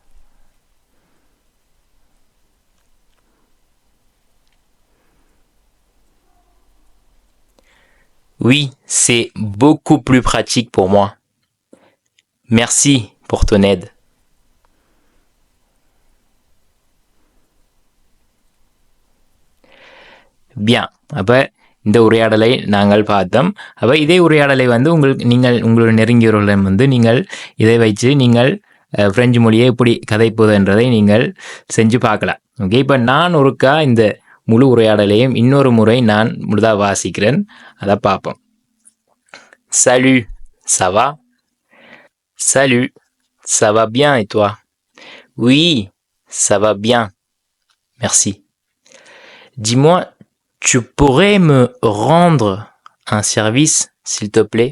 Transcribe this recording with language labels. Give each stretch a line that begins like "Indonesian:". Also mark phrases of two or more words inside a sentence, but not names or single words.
French: Oui, c'est beaucoup plus pratique pour moi. Merci pour ton aide. Bien.
Tamil: அப்போ இந்த உரையாடலை நாங்கள் பார்த்தோம். அப்போ இதே உரையாடலை வந்து உங்களுடைய நெருங்கியவர்களிடம் வந்து நீங்கள் இதை வச்சு நீங்கள் பிரெஞ்சு மொழியை எப்படி கதைப்பதுன்றதை நீங்கள் செஞ்சு பார்க்கலாம். ஓகே, இப்போ நான் ஒருக்கா இந்த முழு உரையாடலையும் இன்னொரு முறை நான் முழுதாக வாசிக்கிறேன். அதை பார்ப்போம்.
French: Salut, ça va? Salut, ça va bien et toi? Oui, ça va bien. Merci. Dis-moi, tu pourrais me rendre un service, s'il te plaît?